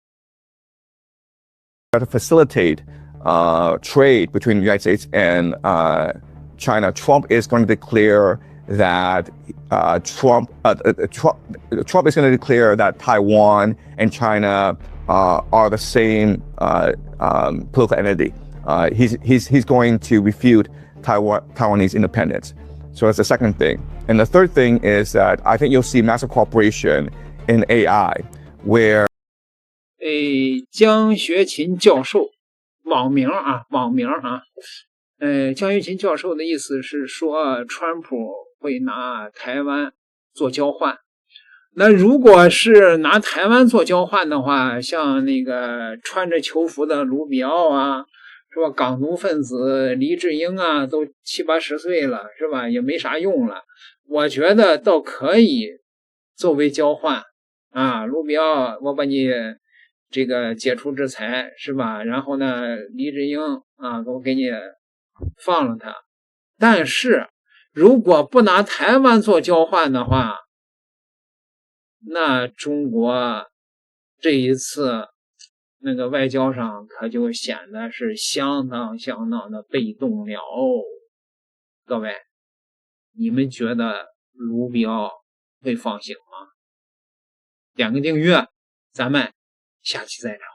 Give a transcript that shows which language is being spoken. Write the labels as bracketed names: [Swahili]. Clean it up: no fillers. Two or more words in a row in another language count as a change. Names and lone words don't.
[English] To facilitate trade between the United States and China, Trump is going to declare that Trump is going to declare that Taiwan and China are the same political entity. He's going to refute Taiwanese independence. So that's the second thing. And the third thing is that I think you'll see massive cooperation in AI, where [Chinese] 江学勤教授，网名啊，江学勤教授的意思是说，川普会拿台湾做交换。那如果是拿台灣做交换的话，像那个穿着囚服的卢比奧啊，是吧？港独分子黎智英啊，都70、80岁了，是吧？也没啥用了。我觉得倒可以作為交換啊，盧比奧，我把你這個解除制裁，是吧？然後呢，黎智英啊，我給你放了他。但是如果不拿台灣做交換的話，那中國這一次那個外交上可就顯得是相當的被動了哦。各位，你們覺得盧比奧會放行嗎？點個訂閱，咱們下期再聊。